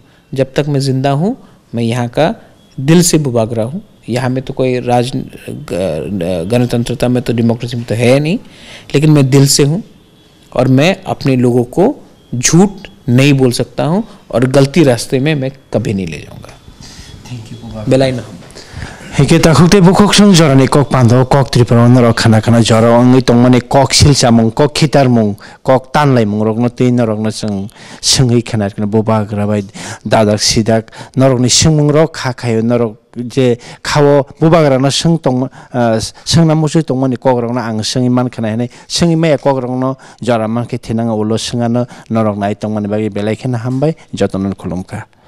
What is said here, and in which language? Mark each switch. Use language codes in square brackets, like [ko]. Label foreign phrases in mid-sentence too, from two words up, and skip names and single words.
[hi] जब तक मैं ज़िंदा हूँ मैं यहाँ का दिल से बुबागरा हूँ। यहाँ में तो कोई गणतंत्रता में तो डेमोक्रेसी में तो है नहीं, लेकिन मैं दिल से हूँ और मैं अपने लोगों को झूठ नहीं बोल सकता हूँ और गलती रास्ते में मैं कभी नहीं ले जाऊँगा। [en] thank you [trp] बेलाई ना हेके ताखुते बुखोक सं जरानि कक पांदो कक त्रिपुरा नर खाना खाना जरा अंगै तंगमाने कक सिलचामं कक खितारमं कक तानलाइमं रगनो तेन नरगनो जों सोंगै खाना खाना बुबाग्रा बाय दादाक सिदाक नरगनि सोंमं रक खाखायो नरक जे खावो बुबाग्रा न सों तंग सोंना मुसु तंगमाने कग्रगनो आं सोंगै मान खाना हेनै सोंगै माया कग्रगनो जरा मानके थेनांगा उलो सोंगानो नरक नाय तंगमाने बागै बेलायखेना हामबाय जतन खुलुमखा।